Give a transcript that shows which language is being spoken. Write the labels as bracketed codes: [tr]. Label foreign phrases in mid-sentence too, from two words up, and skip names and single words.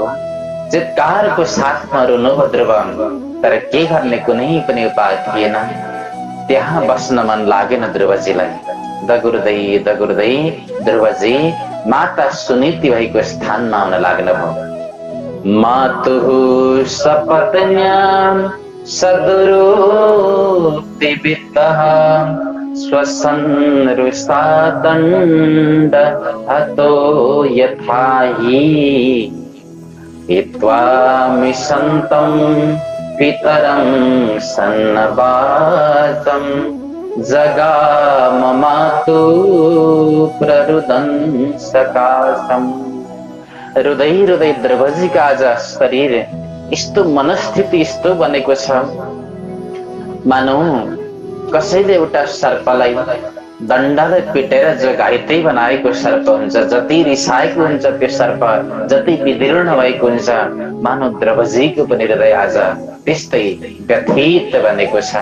[ne] चित्कारको साथमा रुनुभयो ध्रुव, तर के गर्ने कुनै पनि उपाय थिएन। त्यहाँ बस्न मन लागेन ध्रुवजीलाई। दगुर्दै दगुर्दै ध्रुवजी माता सुनीति भएको स्थानमा आउन लाग्नुभयो। [sa] मातुः सपत्न्यां सदुरोक्तिवित्तः स्वसन्रुषा दण्ड हतो यथा हि हित्वा मिषन्तं पितरं सन्नवासं जगाम मातुः प्ररुदन् सकाशम्। [ne] हृदय हृदय ध्रुवजीका आज शरीर यस्तो मनस्थिति यस्तो बनेको छ, मानौ कसैले एउटा सर्पलाई दण्डले पिटेर जो घाइते बनाएको सर्प हुन्छ, जति रिसाएको हुन्छ त्यो सर्प, जति विदीर्ण भएको हुन्छ, मानव ध्रुवजीको पनि हृदय आज त्यस्तै व्यथित बनेको छ।